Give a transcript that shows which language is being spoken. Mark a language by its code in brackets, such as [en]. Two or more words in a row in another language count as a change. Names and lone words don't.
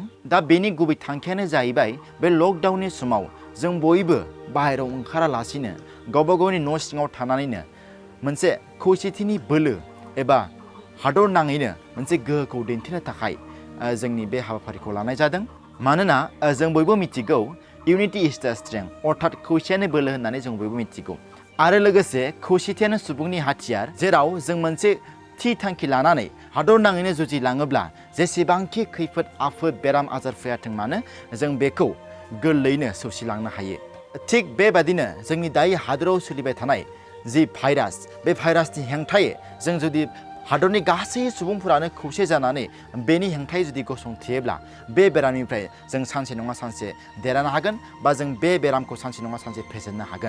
[brx] दा बेनि गुबै थांखियानो जाहैबाय बे लकडाउननि समाव जों बयबो बाहेरायाव ओंखारालासिनो गावबा गावनि न' सिङाव थानानैनो मोनसे खौसेथिनि बोलो एबा हादर नाङैनो मोनसे गोहोखौ दिन्थिनो थाखाय जोंनि बे हाबाफारिखौ लानाय जादों। मानोना जों बयबो मिथिगौ [en] unity is the strength [brx] अर्थात खौसेयानो बोलो होननानै जों बयबो मिथिगौ। आरो लोगोसे खौसेथियानो सुबुंनि हाथियार, जेराव जों मोनसे थि थांखि लानानै हादर नाङैनो जुजिलाङोब्ला जेसेबांखि खैफोद आफोद बेराम आजार फैयाथों मानो जों बेखौ गोरलैयैनो सौसिलांनो हायो। थिग बेबादिनो जोंनि दायो हादराव सोलिबाय थानाय जि भाइरास, बे भाइरासनि हेंथायै जों जुदि हादरनि गासै सुबुंफोरानो खौसे जानानै बेनि हेंथायै जुदि गसंथेयोब्ला बे बेरामनिफ्राय जों सानसे नङा सानसे देरहानो हागोन बा जों बे बेरामखौ सानसे नङा सानसे फेजेननो हागोन।